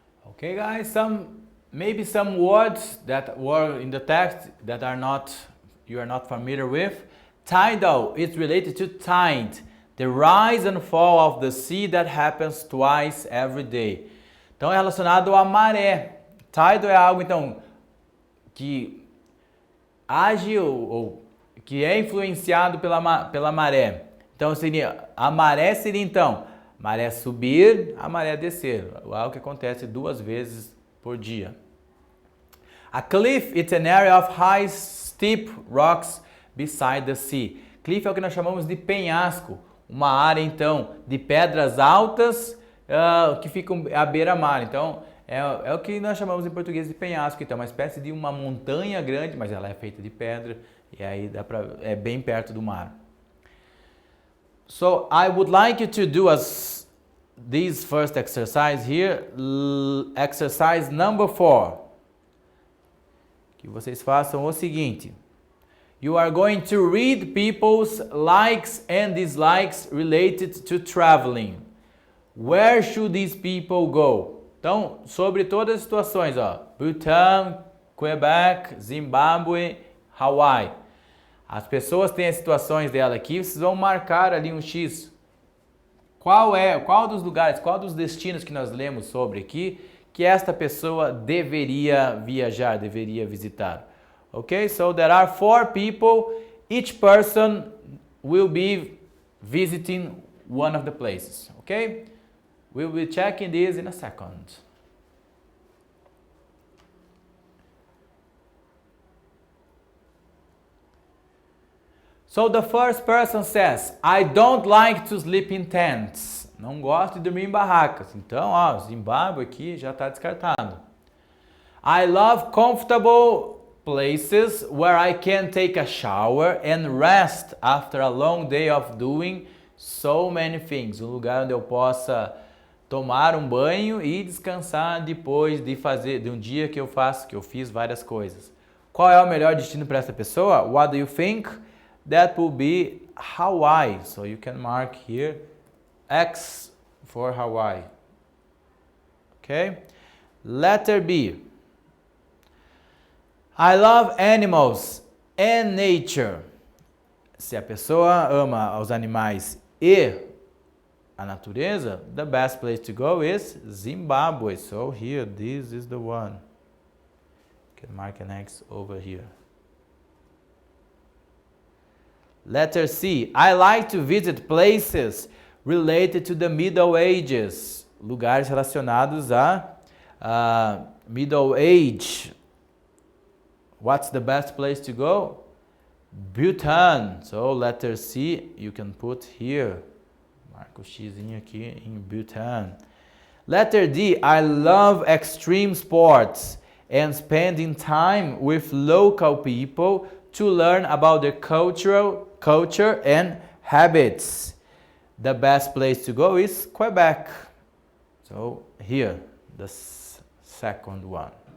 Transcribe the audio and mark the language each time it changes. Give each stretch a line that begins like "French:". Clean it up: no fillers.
English: Okay guys, maybe some words that were in the text that you are not familiar with. Tidal is related to tide. The rise and fall of the sea that happens twice every day.
Portuguese: Então é relacionado à maré. Tidal é algo então que age ou que é influenciado pela maré. Então a maré seria então maré subir, a maré descer. Algo que acontece 2 vezes por dia. A cliff is an area of high steep rocks beside the sea. Cliff é o que nós chamamos de penhasco. Uma área, então, de pedras altas que ficam à beira-mar. Então, é o que nós chamamos em português de penhasco. Então, é uma espécie de uma montanha grande, mas ela é feita de pedra e aí é bem perto do mar.
English: So, I would like you to do this first exercise here, exercise number 4.
Portuguese: Que vocês façam o seguinte.
English: You are going to read people's likes and dislikes related to traveling. Where should these people go?
Portuguese: Então, sobre todas as situações, Bhutan, Quebec, Zimbabwe, Hawaii. As pessoas têm as situações dela aqui, vocês vão marcar ali um X. Qual dos lugares, qual dos destinos que nós lemos sobre aqui que esta pessoa deveria viajar, deveria visitar?
English: Okay, so there are 4 people, each person will be visiting one of the places, okay? We'll be checking this in a second. So the first person says, I don't like to sleep in tents.
Portuguese: Não gosto de dormir em barracas. Então, ó, Zimbábue aqui já está descartado.
English: I love comfortable places where I can take a shower and rest after a long day of doing so many things.
Portuguese: Um lugar onde eu possa tomar um banho e descansar depois de um dia que eu fiz várias coisas. Qual é o melhor destino para essa pessoa?
English: What do you think? That will be Hawaii. So you can mark here X for Hawaii. Okay? Letter B. I love animals and nature.
Portuguese: Se a pessoa ama os animais e a natureza,
English: the best place to go is
Portuguese: Zimbabwe.
English: So here, this is the one. You can mark an X over here. Letter C. I like to visit places related to the Middle Ages.
Portuguese: Lugares relacionados a Middle Age.
English: What's the best place to go? Bhutan. So letter C you can put here.
Portuguese: Marca o xizinho aqui em Bhutan.
English: Letter D. I love extreme sports and spending time with local people to learn about their culture and habits. The best place to go is Quebec. So here, the second one.